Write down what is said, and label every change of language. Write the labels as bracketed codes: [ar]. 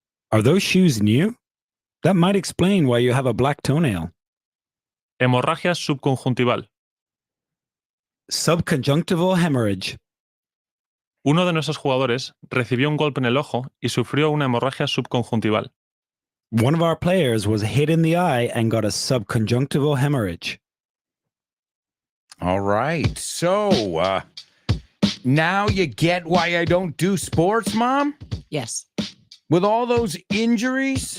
[en] Are those shoes new? That might explain why you have a black toenail. [es] Hemorragia subconjuntival. [en] Subconjunctival hemorrhage. [es] Uno de nuestros jugadores recibió un golpe en el ojo y sufrió una hemorragia subconjuntival. [en] One of our players was hit in the eye and got a subconjunctival hemorrhage. All right. So, now you get why I don't do sports, Mom? Yes. With all those injuries?